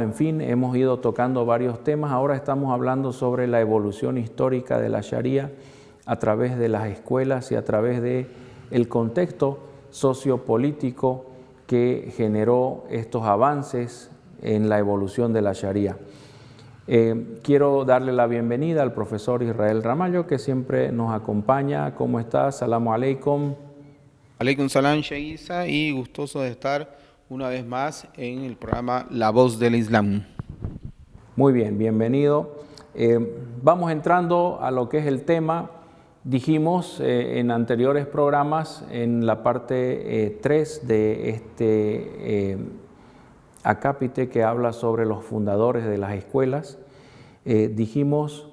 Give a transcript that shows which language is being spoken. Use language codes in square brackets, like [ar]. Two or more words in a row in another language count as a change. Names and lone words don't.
[es] En fin, hemos ido tocando varios temas. Ahora estamos hablando sobre la evolución histórica de la Sharia a través de las escuelas y a través del contexto sociopolítico que generó estos avances en la evolución de la Sharia. Quiero darle la bienvenida al profesor Israel Ramallo, que siempre nos acompaña. ¿Cómo está? [ar] سلام عليكم. عليكم السلام, Sheikh Isa, [es] y gustoso de estar una vez más en el programa La Voz del Islam. Muy bien, bienvenido. Vamos entrando a lo que es el tema. Dijimos en anteriores programas, en la parte 3 de este acápite que habla sobre los fundadores de las escuelas, dijimos